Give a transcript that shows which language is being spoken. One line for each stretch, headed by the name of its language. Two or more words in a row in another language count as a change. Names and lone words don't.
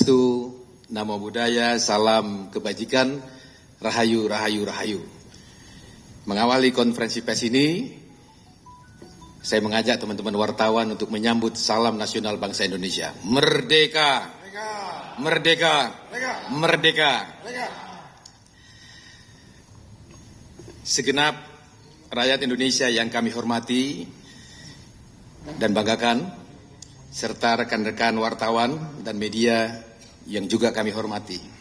Indonesian: Swastiastu, Namo Buddhaya, salam kebajikan, rahayu, rahayu, rahayu. Mengawali konferensi pers ini, saya mengajak teman-teman wartawan untuk menyambut salam nasional bangsa Indonesia. Merdeka! Merdeka! Merdeka! Segenap rakyat Indonesia yang kami hormati dan banggakan, serta rekan-rekan wartawan dan media yang juga kami hormati.